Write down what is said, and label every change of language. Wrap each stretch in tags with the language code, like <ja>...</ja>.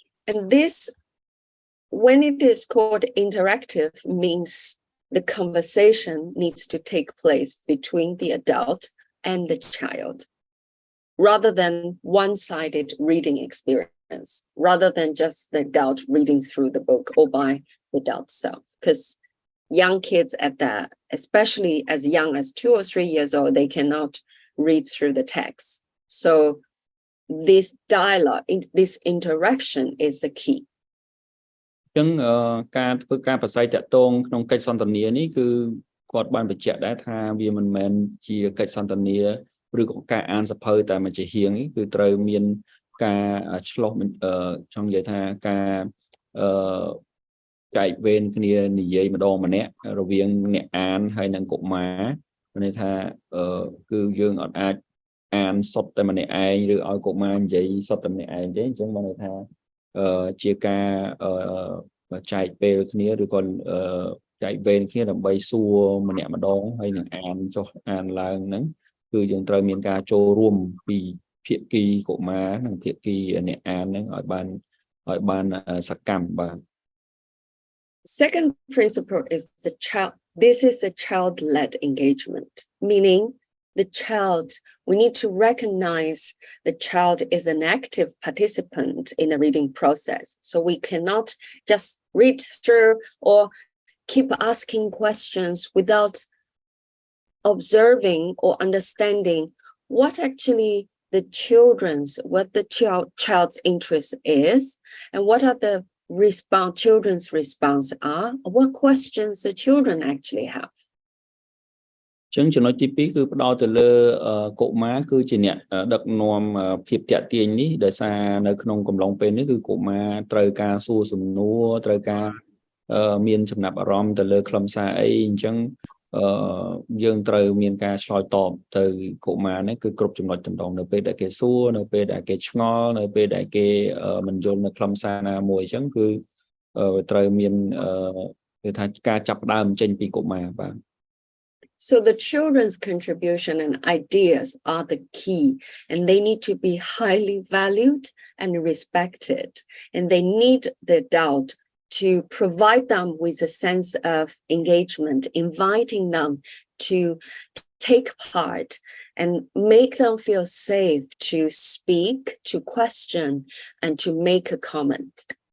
<en>And this, when it is called interactive, means the conversation needs to take place between the adult and the child, rather than one-sided reading experience, rather than just the adult reading through the book or by the adult self. Because young kids at that, especially as young as 2 or 3 years old, they cannot read through the text. So this dialogue, this interaction is the key.</en> <km>ចឹងការធ្វើការប្រស្រ័យតាក់ទងក្នុងកិច្ចសន្ទនានេះគឺគាត់បានបញ្ជាក់ដែរថាវាមិនមែនជាកិច្ចសន្ទនាឬក៏ការអានសភៅតែមួយជាហៀងគឺត្រូវមានការឆ្លោះចង់និយាយថាការ ចែកវេនគ្នានិយាយម្ដងម្នាក់រវាងអ្នកអានហើយនិងកុមារមានន័យថាគឺយើងអាចអានសុទ្ធតែម្នាក់ឯងឬឲ្យកុមារនិយាយសុទ្ធតែម្នាក់ឯងទេអញ្ចឹងបានន័យថាជាការចែកពេលគ្នាឬក៏ចែកវេនគ្នាដើម្បីសួរម្នាក់ម្ដងហើយនឹងអានចុះអានឡើងហ្នឹងគឺយើងត្រូវមានការចូលរួមពីភាគីកុមារនិងភាគីអ្នកអានហ្នឹងឲ្យបានសកម្មបាទ</km> <en>Second principle is this is a child-led engagement, meaning the child, we need to recognize the child is an active participant in the reading process. So we cannot just read through or keep asking questions without observing or understanding what actually what the child's interest is and what are the children's response are, what questions the children actually have.</en> <km>ចឹងចំណុចទី2គឺផ្ដោតទៅលើកុមារគឺជាអ្នកដឹកនាំភាពតាក់ទាញនេះដោយសារនៅក្នុងកំឡុងពេលនេះគឺកុមារត្រូវការសួរសំណួរត្រូវការមានចំណាប់អារម្មណ៍ទៅលើខ្លឹមសារអីអញ្ចឹងយើងត្រូវមានការឆ្លើយតបទៅកុមារនេះគឺគ្រប់ចំណុចតម្រង់នៅពេលដែលគេសួរនៅពេលដែលគេឆ្ងល់នៅពេលដែលគេមិនយល់នៅខ្លឹមសារណាមួយអញ្ចឹងគឺត្រូវមានគេថាការចាប់ផ្ដើមចេញពីកុមារបាទ</km> <en>So the children's contribution and ideas are the key, and they need to be highly valued and respected, and they need the adult to provide them with a sense of engagement, inviting them to take part and make them feel safe to speak, to question, and to make a comment.</en>